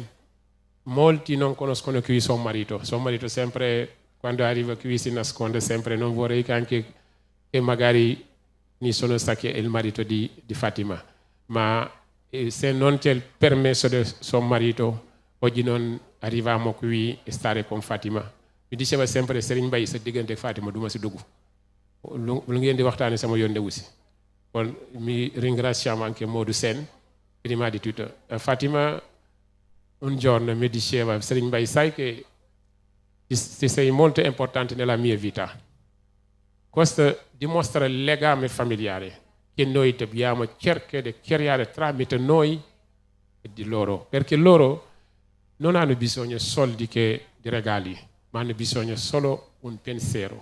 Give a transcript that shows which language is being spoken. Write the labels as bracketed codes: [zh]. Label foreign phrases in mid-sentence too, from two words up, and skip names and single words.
[it] Molti non conoscono qui suo marito. Suo marito sempre, quando arriva qui, si nasconde sempre. Non vorrei che anche che magari nessuno sa che è il marito di Fatima. Ma se non c'è il permesso del suo marito, oggi non arriviamo qui a stare con Fatima. Mi diceva sempre Serigne Mbaye [wo] sa diggante Fatima du ma si dugg lu ngeen di waxtaane sama yoon newu si kon [it] mi ringraziamo anche Modou Sen prima di tutto. Fatima un giorno mi diceva Serigne Mbaye sai che ti sei molto importante nella mia vita. Questo dimostra il legame familiare che noi dobbiamo cercare di creare tramite noi e di loro, perché loro non hanno bisogno soldi che di regali, ma hanno bisogno solo un pensiero.